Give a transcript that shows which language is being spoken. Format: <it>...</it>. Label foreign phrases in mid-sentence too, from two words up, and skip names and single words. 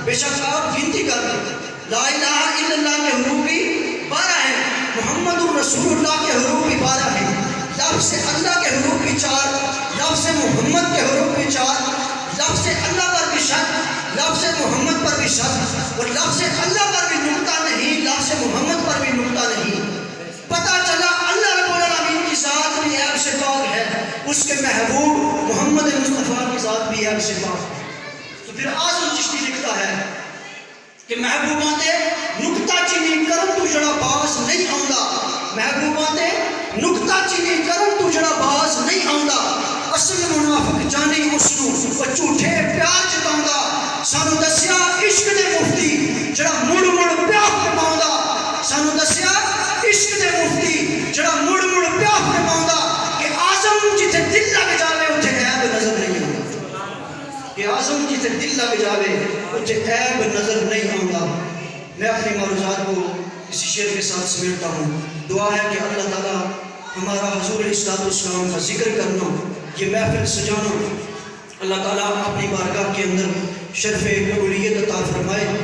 <ur>بے شک آپ گنتی کر لیں،</ur> <ar>لا الہ الا اللہ</ar> <ur>کے حروف بھی 12 ہیں،</ur> <ar>محمد الرسول اللہ</ar> <ur>کے حروف بھی 12 ہیں، لفظ اللہ کے حروف بھی 4، لفظ محمد کے حروف بھی 4، لفظ اللہ پر بھی شک، لفظ محمد پر بھی شک، اور لفظ اللہ پر بھی نقطہ نہیں، لفظ محمد پر بھی نقطہ نہیں۔ پتہ چلا اللہ رب العالمین کی ذات بھی عیب سے پاک ہے، اس کے محبوب محمد مصطفیٰ کی ذات بھی عیب سے پاک ہے۔ تو پھر اعظم چشتی لکھتا ہے کہ</ur> <pa>محبوباں تے نقطہ چینی کرن تو جڑا باز نہیں آوندا، محبوباں تے نقطہ چینی کرن تو جڑا باز نہیں آوندا، اصل منافق جانی اس نو او جھوٹے پیار جتاوندا، سانو دسیا عشق دے مفتی جڑا مڑ مڑ پیار فرماوندا، سانو دسیا عشق دے مفتی جڑا مڑ مڑ پیار فرماوندا کہ اعظم جتھے دل لگ جاوے اوتھے عیب نظر نہیں آوندا، کہ اعظم جتھے دل لگ جاوے اوتھے عیب نظر نہیں آوندا۔</pa> <ur>میں اپنی معروضات کو اسی شعر کے ساتھ سمیٹتا ہوں۔ دعا ہے کہ اللہ تعالیٰ ہمارا حضور علیہ السلام کا ذکر کرنا، یہ محفل سجانا، اللہ تعالیٰ اپنی بارگاہ کے اندر شرف قبولیت عطا فرمائے۔</ur>